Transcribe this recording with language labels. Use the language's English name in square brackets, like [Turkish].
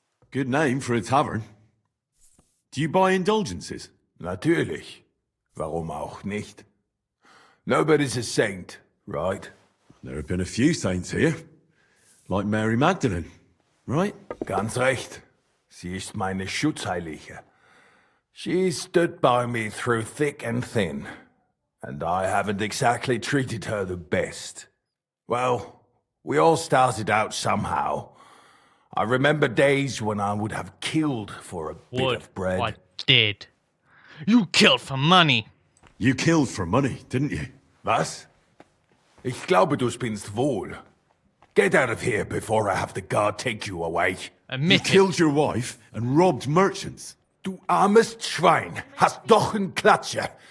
[English] Good name for a tavern. Do you buy indulgences? [German] Natürlich. Warum auch nicht? [English] Nobody's a saint, right? There have been a few saints here. Like Mary Magdalene, right? [German] Ganz recht. Sie ist meine Schutzheilige. [English] She stood by me through thick and thin. And I haven't exactly treated her the best. Well, we all started out somehow. I remember days when I would have killed for a bit of bread. I did. You killed for money. You killed for money, didn't you? [German] Was? Ich glaube, du spinnst wohl. [English] Get out of here before I have the guard take you away. You killed your wife and robbed merchants. [German] Du armes Schwein, hast doch einen Klatscher.